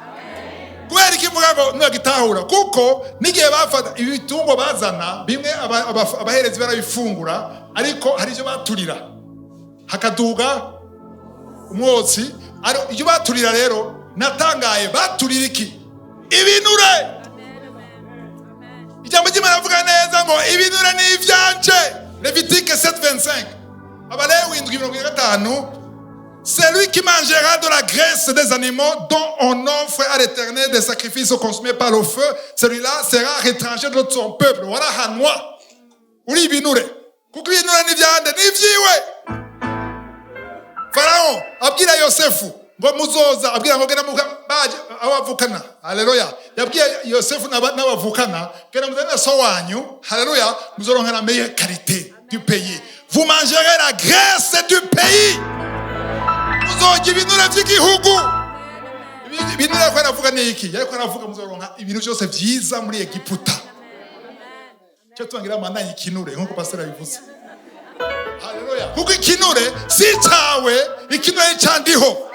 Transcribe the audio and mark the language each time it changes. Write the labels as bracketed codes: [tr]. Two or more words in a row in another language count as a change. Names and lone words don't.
[rn] Kubera ikivuga ngo ntagitahura kuko nigiye bafata ibitungo bazana bimwe abaherezi barabifungura, ariko hari ivyo baturira hakaduga umwotsi. Ari ivyo baturira rero natangaye, baturira iki? Ibinure. Ijambo ry'Imana avuga neza ngo ibinure ni ivyanje. Levitique 7:25. Abalewi 7:25. [fr] Celui qui mangera de la graisse des animaux dont on offre à l'Éternel des sacrifices consumés par le feu, celui-là sera étranger de son peuple. [rn] Voilà hanwa. Uri binure. Kuko binure ni vyande ni vyiwe. Farao abwira Yosefu ngo muzoza, abwira ngo genda baje abavukana. Haleluya. Yabwiye Yosefu n'abavukana genda muzana so wanyu. Haleluya. [fr] Muzoronka la meilleure qualité du pays. Vous mangerez la graisse du pays. [rn] Muzoga ibinure by'igihugu. Ibinure ko aravuga ni iki? Yariko aravuga muzoronka ibintu byose byiza muri Egiputa. Cyo twangira manda ikinure nkuko pastor yabivuze. Haleluya. Kuko ikinure si cyawe, ikinure cyandiho.